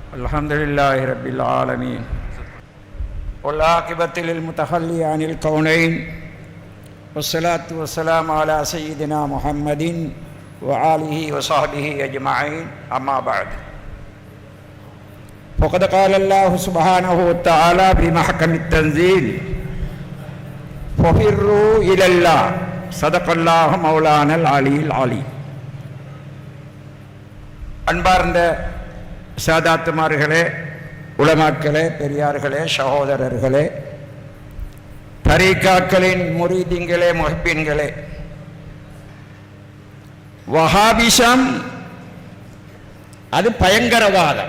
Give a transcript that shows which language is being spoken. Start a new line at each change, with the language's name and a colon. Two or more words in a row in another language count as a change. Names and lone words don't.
Arabic: الحمد لله رب العالمين والعاقبة للمتخلي عن الكونين والصلاة والسلام على سيدنا محمد وآله وصحبه أجمعين أما بعد فقد قال الله سبحانه وتعالى في محكم التنزيل ففروا إلى الله صدق الله مولانا العلي العليم.
Tamil: அன்பார்ந்த சாதாத்துமார்களே, உலமாக்களே, பெரியார்களே, சகோதரர்களே, தரீகாக்களின் முரீதிங்களே, முஹ்பின்களே, வஹாபிசம் அது பயங்கரவாதம்.